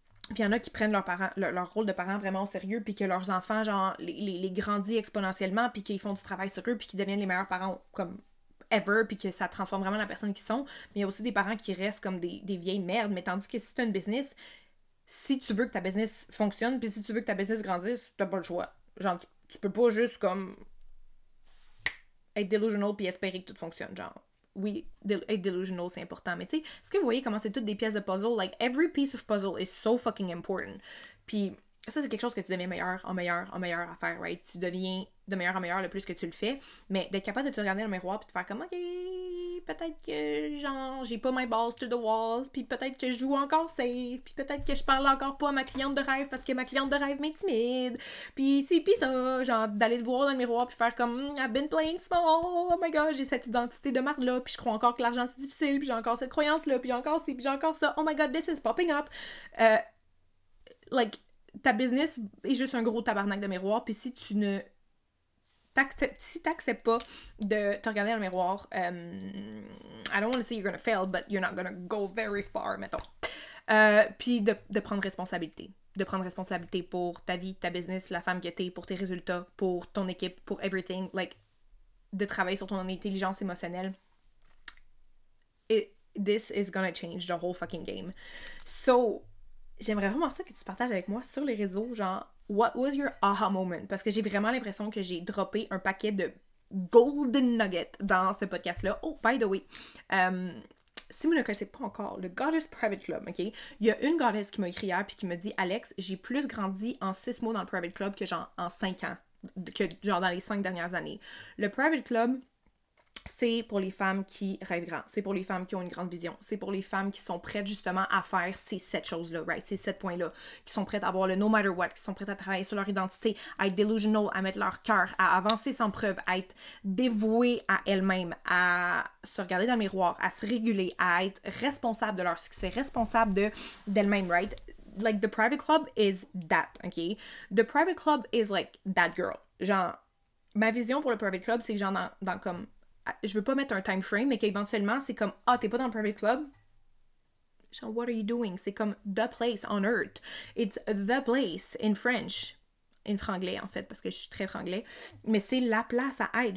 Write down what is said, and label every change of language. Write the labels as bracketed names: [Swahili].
[French] puis il y en a qui prennent leur rôle de parents vraiment au sérieux, puis que leurs enfants, genre, les grandissent exponentiellement, puis qu'ils font du travail sur eux, puis qu'ils deviennent les meilleurs parents, comme, ever, puis que ça transforme vraiment la personne qu'ils sont, mais il y a aussi des parents qui restent comme des vieilles merdes, mais tandis que si tu as une business, si tu veux que ta business fonctionne, puis si tu veux que ta business grandisse, t'as pas le choix. Genre, tu peux pas juste comme être delusional puis espérer que tout fonctionne, genre. Oui, être delusional, c'est important, mais tu sais, est-ce que vous voyez comment c'est toutes des pièces de puzzle? [English] Like, every piece of puzzle is so fucking important. [French] Puis ça, c'est quelque chose que tu deviens meilleur à faire, right? Tu deviens de meilleur en meilleur le plus que tu le fais, mais d'être capable de te regarder dans le miroir puis de faire comme, OK, peut-être que, genre, j'ai pas [English] my balls to the walls, [French] puis peut-être que je joue encore safe, puis peut-être que je parle encore pas à ma cliente de rêve parce que ma cliente de rêve m'intimide, puis ça, genre, d'aller le voir dans le miroir puis faire comme [English] I've been playing small, [French] oh my god, j'ai cette identité de marde là, puis je crois encore que l'argent c'est difficile, puis j'ai encore cette croyance là, puis j'ai encore ci, puis j'ai encore ça, oh my god, [English] this is popping up. [French] Like, ta business est juste un gros tabarnak de miroir, puis si tu ne si t'acceptes pas de te regarder dans le miroir, [English] I don't want to say you're gonna fail, but you're not gonna go very far, [French] mettons. Puis de prendre responsabilité. De prendre responsabilité pour ta vie, ta business, la femme que t'es, pour tes résultats, pour ton équipe, pour everything. Like, de travailler sur ton intelligence émotionnelle. [English] This is gonna change the whole fucking game. [French] So, j'aimerais vraiment ça que tu partages avec moi sur les réseaux, genre, [English] what was your aha moment? [French] Parce que j'ai vraiment l'impression que j'ai droppé un paquet de golden nuggets dans ce podcast-là. Oh, by the way, si vous ne connaissez pas encore le Goddess Private Club, ok? Il y a une goddess qui m'a écrit hier puis qui me dit « Alex, j'ai plus grandi en 6 mois dans le Private Club que genre en 5 ans, que genre dans les 5 dernières années. » Le Private Club, c'est pour les femmes qui rêvent grand. C'est pour les femmes qui ont une grande vision. C'est pour les femmes qui sont prêtes justement à faire ces 7 choses-là, right? Ces 7 points-là. Qui sont prêtes à avoir le no matter what, qui sont prêtes à travailler sur leur identité, à être delusional, à mettre leur cœur, à avancer sans preuve, à être dévouées à elles-mêmes, à se regarder dans le miroir, à se réguler, à être responsable de leur succès, responsable d'elles-mêmes, right? [English] Like, the private club is that, okay? The private club is like that girl. [French] Genre, ma vision pour le private club, c'est que genre dans comme... Je veux pas mettre un time frame, mais qu'éventuellement, c'est comme « Ah, t'es pas dans le private club? » Genre, [English] what are you doing? [French] C'est comme [English] « the place on earth ». It's the place in French. [French] In franglais, en fait, parce que je suis très franglais. Mais c'est la place à être.